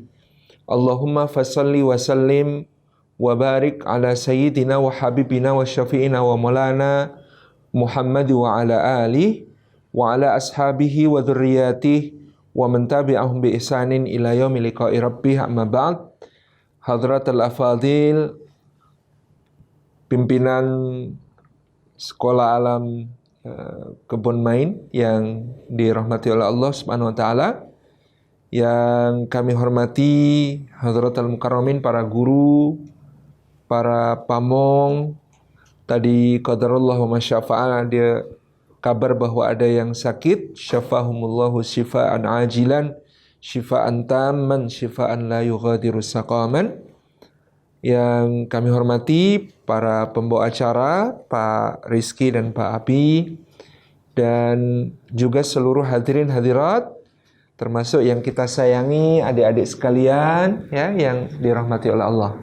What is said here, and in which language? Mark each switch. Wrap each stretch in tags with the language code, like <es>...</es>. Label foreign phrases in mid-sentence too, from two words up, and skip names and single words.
<ar>اللهم فصل وسلم وبارك على سيدنا وحبيبنا وشفيعنا ومولانا محمد وعلى آله وعلى أصحابه وذريته ومن تبعهم بإحسان إلى يوم لقاء ربه، أما بعد. حضرات الأفاضل,</ar> <id>pimpinan Sekolah Alam Kebun Main yang dirahmati oleh Allah</id> <ar>سبحانه وتعالى,</ar> <id>yang kami hormati</id> <ar>حضرات المكرمين,</ar> <id>para guru, para pamong. Tadi</id> <ar>قدر الله وما شاء فعل,</ar> <id>dia kabar bahwa ada yang sakit,</id> <ar>شفاهم الله شفاء عاجلا، شفاء تاما، شفاء لا يغادر سقما.</ar> <id>Yang kami hormati para pembawa acara, Pak Rizky dan Pak Abi, dan juga seluruh hadirin hadirat, termasuk yang kita sayangi adik-adik sekalian ya, yang dirahmati oleh Allah.</id>